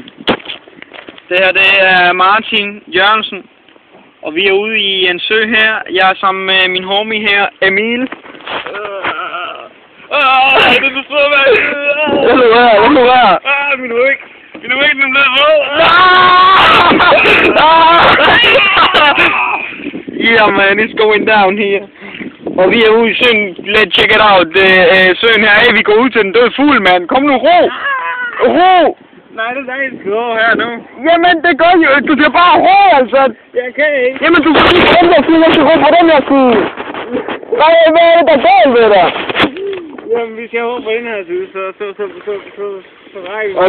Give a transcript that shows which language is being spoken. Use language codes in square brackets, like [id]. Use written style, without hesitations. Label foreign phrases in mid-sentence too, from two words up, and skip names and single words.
[da] Det her, det er Martin Jørgensen. Og vi er ude i en sø her. Jeg er sammen med min homie her, Emil. Det er så svært. Hvad nu her? Min ryg. Min ryg, den bliver rød. [en] Yeah, man, it's going down here. [da] Og vi er ude i søen. [en] Let's check it out. [da] Søen her, vi går ud til den døde fugl, mand. Kom nu, ro! Ro! Nej, det er dig, der skal gå her nu. Jamen, det gør jo. Du skal bare ro, altså. Jeg kan ikke. Jamen, du kan ikke ro der side. Jeg skal ro på den her side. Hvad er det, der er galt ved dig? Jamen, vi skal over på den her side, så rækker vi.